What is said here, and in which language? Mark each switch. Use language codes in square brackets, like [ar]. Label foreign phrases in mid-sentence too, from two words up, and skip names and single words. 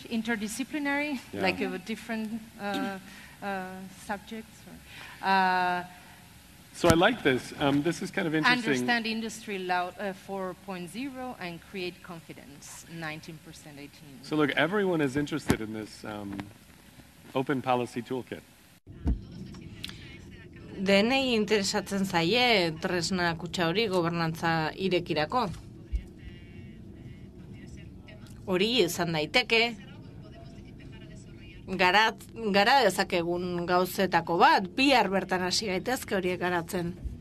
[en] Interdisciplinary, like different subjects. So I like this. This is kind of interesting. Understand Industry 4.0 and create confidence, 19%, 18%. So look, everyone is interested in this Open Policy Toolkit. [eu] Denei interesatzen zaie tresna kutxa hori gobernantza irekirako. Hori izan daiteke, gara dezakegun gauzetako bat, bihar bertan hasi gaitezke horiek garatzen.